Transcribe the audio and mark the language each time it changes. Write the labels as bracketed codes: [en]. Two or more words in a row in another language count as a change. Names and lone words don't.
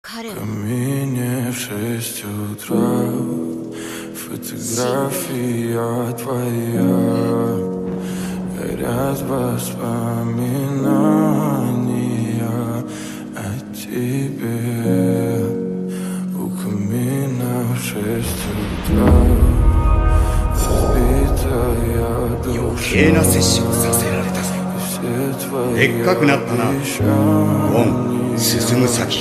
[ru] Мне в 6 утра фотография твоя, горят воспоминания о тебе. У камина в 6 утра разбитая душа. [ja] 余計な摂取をさせられたぜ。でっかくなったな。ゴン、進む先。